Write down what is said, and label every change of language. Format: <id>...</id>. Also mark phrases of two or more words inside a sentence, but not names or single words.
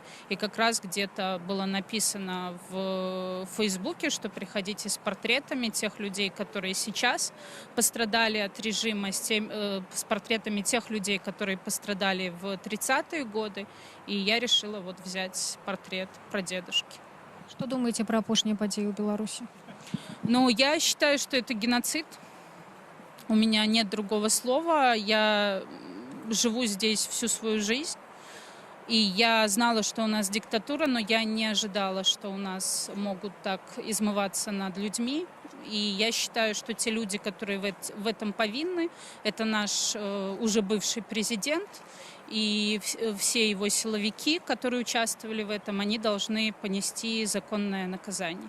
<ru>И как раз где-то было написано в Фейсбуке, что приходите с портретами тех людей, которые сейчас пострадали от режима, с портретами тех людей, которые пострадали в 30-е годы. И я решила вот взять портрет прадедушки.</ru> <be>Что думаете про апошнія падзеі ў Беларусі?</be> <ru>Ну, я считаю, что это геноцид. У меня нет другого слова. Я живу здесь всю свою жизнь. И я знала, что у нас диктатура, но я не ожидала, что у нас могут так измываться над людьми. И я считаю, что те люди, которые в этом повинны, это наш уже бывший президент и все его силовики, которые участвовали в этом, они должны понести законное наказание.</ru>